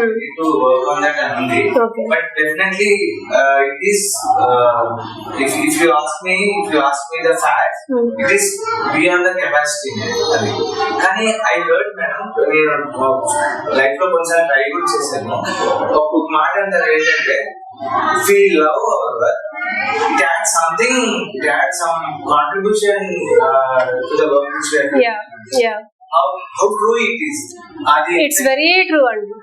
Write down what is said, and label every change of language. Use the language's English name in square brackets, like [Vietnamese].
[English] Need to work on that and ఉంది. Okay. But definitely it is if you ask me the facts, it is beyond the capacity. [Telugu] కానీ [English] I heard madam, [Telugu] నేను life లో కొంచెం try కూడా చేశాను. ఒక మాట అంటారు ఏంటంటే [English] if we love our work, it adds something, it adds some contribution to the work which we are doing. Yeah. How true it is. It's very true అండి.